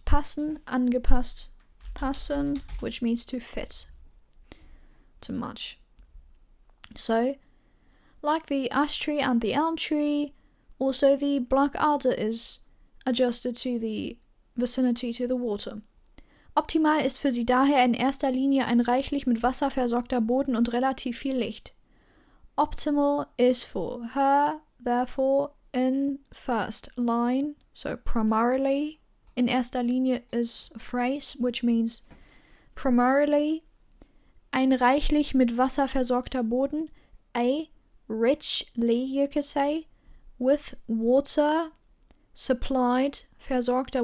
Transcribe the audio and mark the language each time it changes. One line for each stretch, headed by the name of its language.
English: Passen, angepasst. Passen, which means to fit. To match. So, like the ash tree and the elm tree, also the black alder is adjusted to the vicinity to the water.
German: Optimal ist für sie daher in erster Linie ein reichlich mit Wasser versorgter Boden und relativ viel Licht.
English: Optimal is for her, therefore, in first line, so primarily. In erster Linie is a phrase, which means primarily
German: ein reichlich mit Wasser versorgter Boden,
English: a richly, you could say, with water supplied, versorgter.